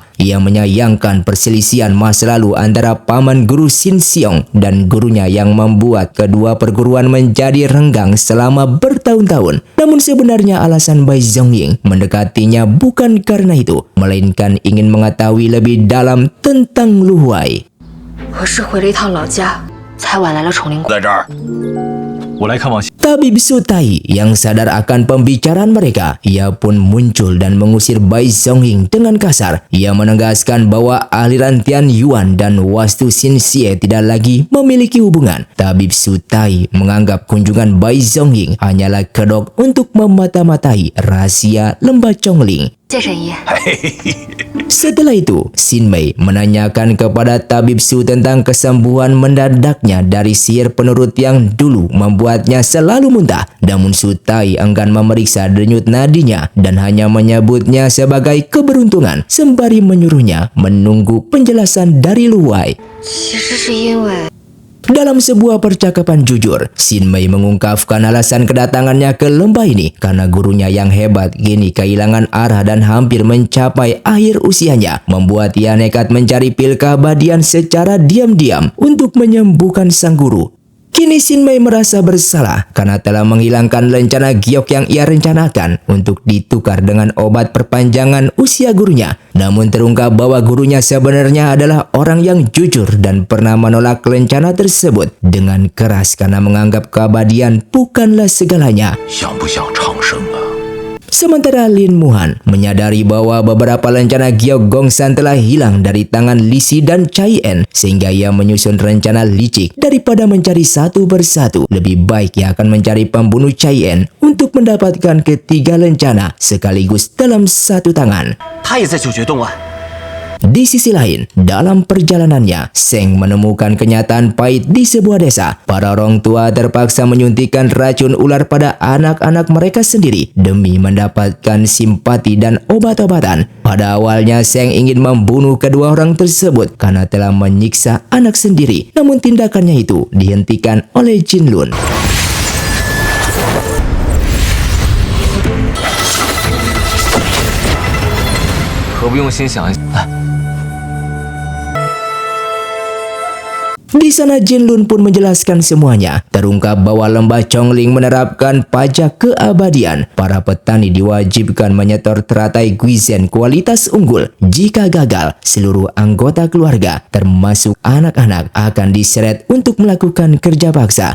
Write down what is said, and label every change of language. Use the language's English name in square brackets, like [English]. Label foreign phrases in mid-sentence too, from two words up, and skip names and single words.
[Indonesian] Ia menyayangkan perselisihan masa lalu antara paman guru Xin Xiong dan gurunya yang membuat kedua perguruan menjadi renggang selama bertahun-tahun. Namun sebenarnya alasan Bai Zongying mendekatinya bukan karena itu, melainkan ingin mengetahui lebih dalam tentang Lu Huai. [Chinese] 我是回了一趟老家，才晚来了崇灵谷。在这儿，我来看望。 [Indonesian] Tabib Sutai yang sadar akan pembicaraan mereka, ia pun muncul dan mengusir Bai Zongying dengan kasar. Ia menegaskan bahwa aliran Tian Yuan dan Wastu Xinxie tidak lagi memiliki hubungan. Tabib Sutai menganggap kunjungan Bai Zongying hanyalah kedok untuk memata-matai rahasia lembah Chongling. [Chinese] 谢神医。 [Indonesian] Setelah itu, Xin Mei menanyakan kepada Tabib Su tentang kesembuhan mendadaknya dari sihir penurut yang dulu membuatnya selalu muntah. Namun Sutai enggan memeriksa denyut nadinya dan hanya menyebutnya sebagai keberuntungan, sembari menyuruhnya menunggu penjelasan dari Lu Huai. [Chinese] 其实是因为 [Indonesian] Dalam sebuah percakapan jujur, Xin Mei mengungkapkan alasan kedatangannya ke lembah ini karena gurunya yang hebat kini kehilangan arah dan hampir mencapai akhir usianya, membuat ia nekat mencari pil keabadian secara diam-diam untuk menyembuhkan sang guru. Kini Xin Mei merasa bersalah karena telah menghilangkan rencana giok yang ia rencanakan untuk ditukar dengan obat perpanjangan usia gurunya. Namun terungkap bahwa gurunya sebenarnya adalah orang yang jujur dan pernah menolak rencana tersebut dengan keras karena menganggap keabadian bukanlah segalanya. [Chinese] 想不想长生啊？ [Indonesian] Sementara Lin Muhan menyadari bahwa beberapa rencana Giok Gongsan telah hilang dari tangan Li Si dan Cai En, sehingga ia menyusun rencana licik. Daripada mencari satu persatu, lebih baik ia akan mencari pembunuh Cai En untuk mendapatkan ketiga rencana sekaligus dalam satu tangan. [Chinese] 他也在九绝洞啊。 [Indonesian] Di sisi lain, dalam perjalanannya, Seng menemukan kenyataan pahit di sebuah desa. Para orang tua terpaksa menyuntikkan racun ular pada anak-anak mereka sendiri demi mendapatkan simpati dan obat-obatan. Pada awalnya, Seng ingin membunuh kedua orang tersebut karena telah menyiksa anak sendiri. Namun tindakannya itu dihentikan oleh Jin Lun. [Chinese] 何不用心想一想？ [Indonesian] Di sana Jin Lun pun menjelaskan semuanya. Terungkap bahwa lembah Chongling menerapkan pajak keabadian. Para petani diwajibkan menyetor teratai Guizen kualitas unggul. Jika gagal, seluruh anggota keluarga, termasuk anak-anak, akan diseret untuk melakukan kerja paksa.